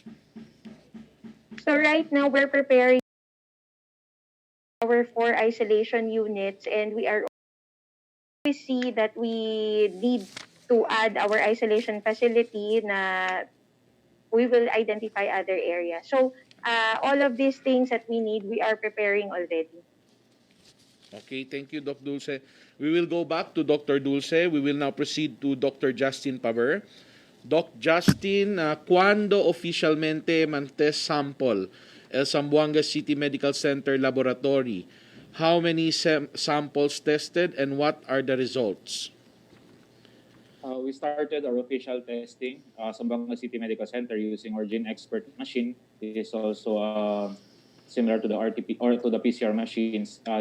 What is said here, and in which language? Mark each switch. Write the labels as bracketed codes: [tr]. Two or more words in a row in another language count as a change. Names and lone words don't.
[en] So right now we're preparing our 4 isolation units, and we see that we need to add our isolation facility na we will identify other areas. So all of these things that we need, we are preparing already. Okay, thank you, Doc Dulce. We will go back to Dr. Dulce. We will now proceed to Dr. Justin Paber. Doc Justin, [cbk] ¿cuándo oficialmente man-test sample el Zamboanga City Medical Center Laboratory? [en] How many samples tested and what are the results? We started our official testing sa Zamboanga City Medical Center using our Gene Expert machine. It is also similar to the RTP or to the PCR machines.